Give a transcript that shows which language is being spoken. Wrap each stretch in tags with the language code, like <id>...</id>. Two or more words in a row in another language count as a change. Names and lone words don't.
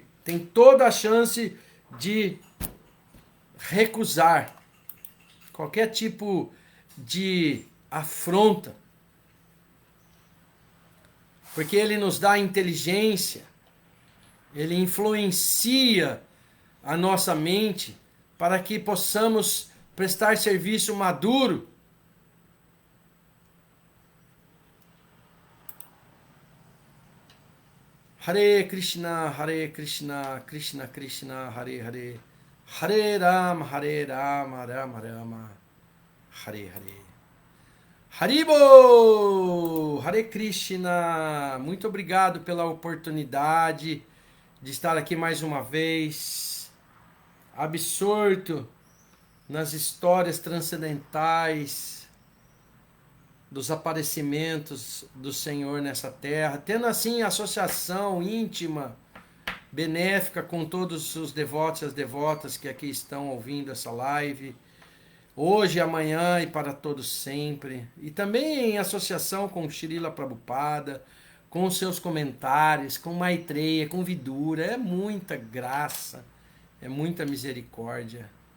<pt>Tem toda a chance de recusar qualquer tipo de afronta, porque ele nos dá inteligência, ele influencia a nossa mente para que possamos prestar serviço maduro.</pt> <sa>Hare Krishna, Krishna Krishna, Hare Hare, Hare Rama, Rama Rama, Hare Hare. Haribo! Hare Krishna!</sa> <pt>Muito obrigado pela oportunidade de estar aqui mais uma vez, absorto nas histórias transcendentais dos aparecimentos do Senhor nessa terra, tendo assim associação íntima, benéfica com todos os devotos e as devotas que aqui estão ouvindo essa live, hoje, amanhã e para todos sempre, e também em associação com Srila Prabhupada, com seus comentários, com Maitreya, com Vidura, é muita graça, é muita misericórdia.</pt>